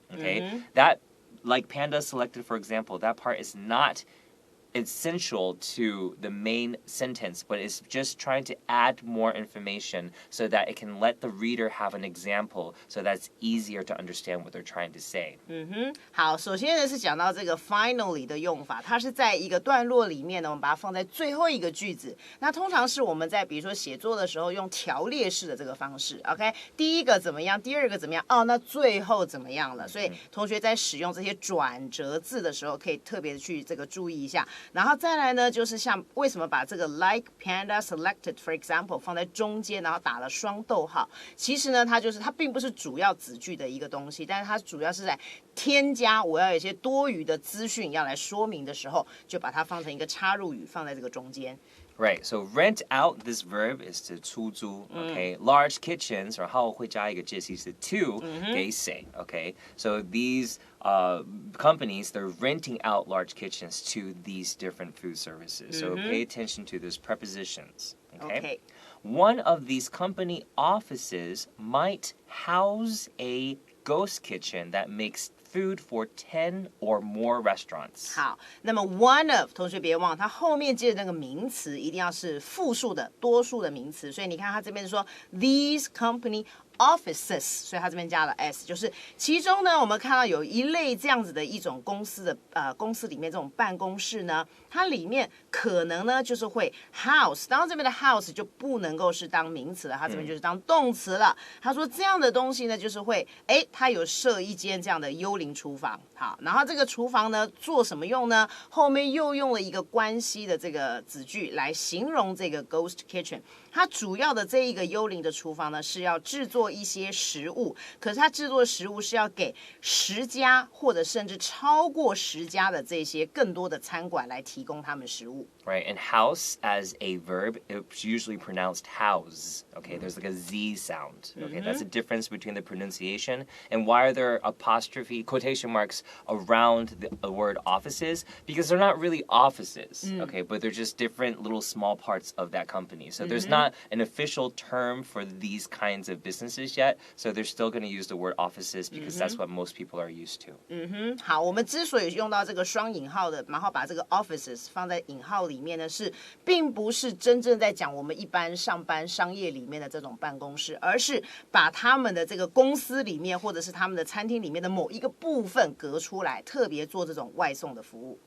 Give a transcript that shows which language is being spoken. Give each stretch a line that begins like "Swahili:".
English: Okay, that, like Panda Selected, for example, that part is not essential to the main sentence, but it's just trying to add more information so that it can let the reader have an example so that's easier to understand what they're trying to say.
Chinese: 好，首先呢是讲到这个 finally 的用法，它是在一个段落里面呢，我们把它放在最后一个句子。那通常是我们在比如说写作的时候用条列式的这个方式 ，OK， 第一个怎么样，第二个怎么样，那最后怎么样了？所以同学在使用这些转折字的时候，可以特别去这个注意一下。然后再来呢，就是像为什么把这个
English: like Panda Selected for example
Chinese: 放在中间，然后打了双逗号。其实呢，它并不是主要子句的一个东西，但是它主要是在添加我要有一些多余的资讯要来说明的时候，就把它放成一个插入语，放在这个中间。
English: Right, so rent out, this verb is to 出租, okay? Large kitchens,
Chinese: 然后会加一个介系词 to 给谁, okay?
English: So these companies, they're renting out large kitchens to these different food services. So pay attention to those prepositions, okay? One of these company offices might house a ghost kitchen that makes food for 10 or more restaurants.
Chinese: 好，那么
English: one of
Chinese: 同学别忘，它后面接的那个名词一定要是复数的、多数的名词。所以你看它这边说
English: these company offices，
Chinese: 所以它这边加了 s， 就是其中呢，我们看到有一类这样子的一种公司的公司里面这种办公室呢，它里面可能呢就是会 house， 当然这边的 house 就不能够是当名词了，它这边就是当动词了。他说这样的东西呢，就是会它有设一间这样的幽灵厨房，好，然后这个厨房呢做什么用呢？后面又用了一个关系的这个子句来形容这个 ghost kitchen。它主要的这一个幽灵的厨房呢，是要制作一些食物，可是他制作的食物是要给10家或者甚至超过10家的这些更多的餐馆来提供他们食物。
English: Right, and house as a verb, it's usually pronounced house. Okay, there's like a Z sound. Okay, that's the difference between the pronunciation. And why are there apostrophe quotation marks around the word offices? Because they're not really offices, okay, but they're just different little small parts of that company. So there's not an official term for these kinds of businesses yet. So they're still going to use the word offices because that's what most people are used to.
Chinese: 好，我们之所以用到这个双引号的，然后把这个 offices 放在引号里面呢，是并不是真正在讲我们一般上班商业里面的这种办公室，而是把他们的这个公司里面或者是他们的餐厅里面的某一个部分隔出来，特别做这种外送的服务。